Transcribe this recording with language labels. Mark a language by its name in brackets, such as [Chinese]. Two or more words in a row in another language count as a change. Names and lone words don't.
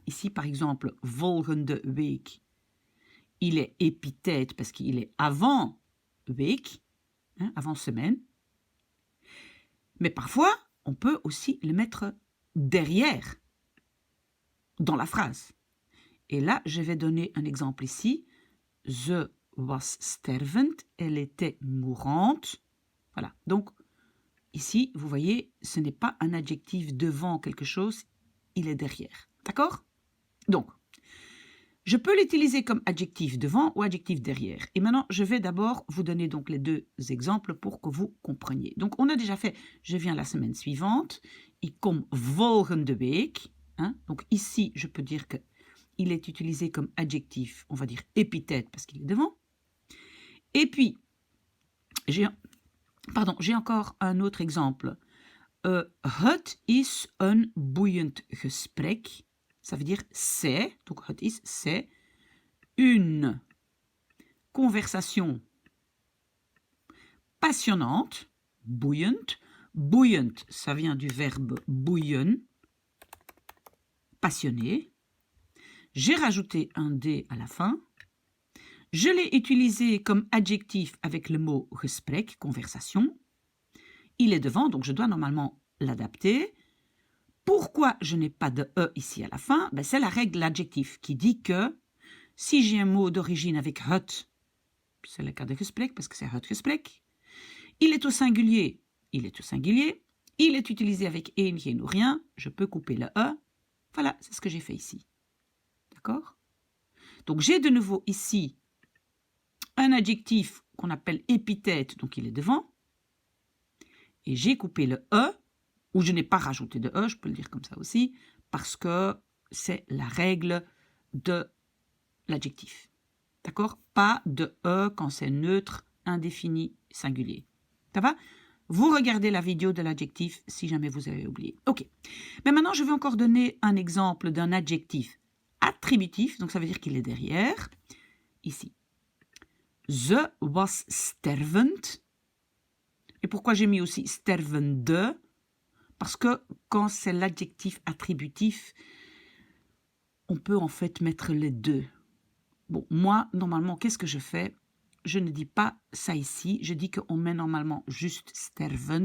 [French] Ici, par exemple, [Dutch] volgende week, [French] il est épithète parce qu'il est avant week, hein, avant semaine. Mais parfois, on peut aussi le mettre derrière, dans la phrase. Et là, je vais donner un exemple ici. [Dutch] Ze was stervend, [French] elle était mourante. Voilà, donc ici, vous voyez, ce n'est pas un adjectif devant quelque chose, il est derrière. D'accord? Donc, je peux l'utiliser comme adjectif devant ou adjectif derrière. Et maintenant, je vais d'abord vous donner donc les deux exemples pour que vous compreniez. Donc, on a déjà fait, je viens la semaine suivante, [Dutch] ik kom volgende week. [French] Hein? Donc ici, je peux dire que il est utilisé comme adjectif, on va dire épithète parce qu'il est devant. Et puis, j'ai encore un autre exemple. [Dutch] Het is een boeiend gesprek. [French] Ça veut dire c'est, donc [Dutch] het is, [French] c'est une conversation passionnante, boeiend. Boeiend, ça vient du verbe boeien, passionné. J'ai rajouté un D à la fin. Je l'ai utilisé comme adjectif avec le mot gesprek, conversation. Il est devant, donc je dois normalement l'adapter. Pourquoi je n'ai pas de E ici à la fin? Ben, c'est la règle de l'adjectif qui dit que si j'ai un mot d'origine avec het, c'est le cas de gesprek parce que c'est [Dutch] het gesprek, [French] il est au singulier, il est au singulier, il est utilisé avec [Dutch] een, geen [French] ou rien, je peux couper le E. Voilà, c'est ce que j'ai fait ici. D'accord? Donc, j'ai de nouveau ici un adjectif qu'on appelle épithète, donc il est devant. Et j'ai coupé le E, ou je n'ai pas rajouté de E, je peux le dire comme ça aussi, parce que c'est la règle de l'adjectif. D'accord? Pas de E quand c'est neutre, indéfini, singulier. Ça va? Vous regardez la vidéo de l'adjectif si jamais vous avez oublié. Ok. Mais maintenant, je vais encore donner un exemple d'un adjectif attributif, donc ça veut dire qu'il est derrière. ici. [Dutch] Ze was stervend. [French] Et pourquoi j'ai mis aussi stervende? Parce que quand c'est l'adjectif attributif, on peut en fait mettre les deux. Bon, moi, normalement, qu'est-ce que je fais? Je ne dis pas ça ici. Je dis qu'on met normalement juste stervend.